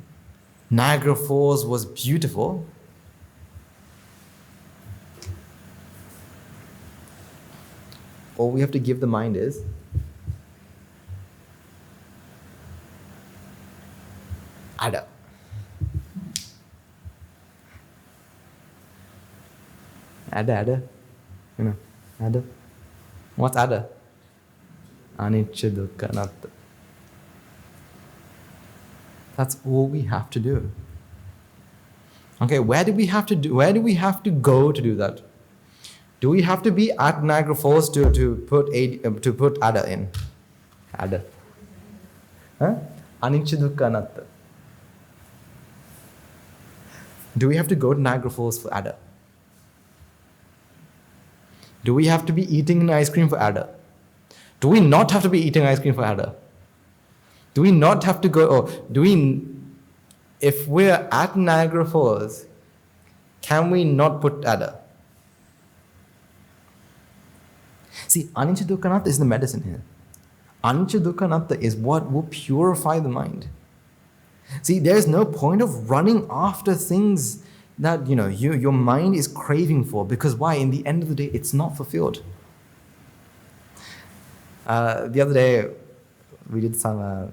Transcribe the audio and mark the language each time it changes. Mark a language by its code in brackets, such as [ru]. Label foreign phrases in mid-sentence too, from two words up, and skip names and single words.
[en] Niagara Falls was beautiful. All we have to give the mind is ada. Ada. Ada. What's ada? [pi] Anicca dukkha anatta. [en] That's all we have to do. Okay, where do we have to go to do that? Do we have to be at Niagara Falls to put ada in? Ada. [pi] Huh? Anicca dukkha anatta. [en] Do we have to go to Niagara Falls for ada? Do we have to be eating an ice cream for ada? Do we not have to be eating ice cream for ada? Do we not have to go, if we're at Niagara Falls, can we not put ada? See, [pi] anicca dukkha anatta [en] is the medicine here. [pi] Anicca dukkha anatta [en] is what will purify the mind. See, there's no point of running after things that your mind is craving for, because why? In the end of the day, it's not fulfilled. The other day, we did some.